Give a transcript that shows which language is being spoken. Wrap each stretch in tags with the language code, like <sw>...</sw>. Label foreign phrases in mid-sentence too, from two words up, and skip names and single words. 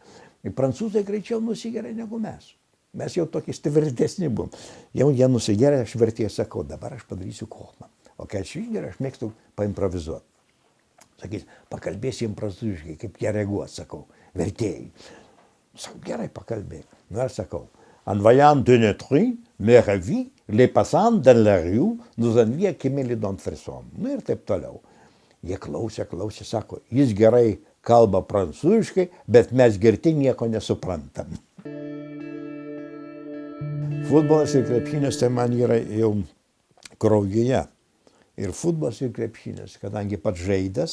<lt>Ir prancūzai greičiau nusigeria negu mes. Mes jau tokie tvirtesni buvom. Jau jie nusigeria, aš vertėjai sakau, dabar aš padarysiu komą. O kai aš išgeriu, aš mėgstu paimprovizuoti. Sakys, pakalbėsim prancūziškai, kaip jie reaguos, sakau, vertėjai. Sakau, gerai, pakalbėk. Nu, aš sakau,</lt> <fr>en voyant de notre mère vie, les passants dans la rue, nous envie qui me les donne frisson.</fr> <lt>Nu ir taip toliau. Jie klausė, sako, jis gerai kalba prancūziškai, bet mes girti nieko nesuprantam. Futbolas ir krepšinis tai man yra jau kraujyje. Ir futbolas ir krepšinis, kadangi pats žaidęs.</lt>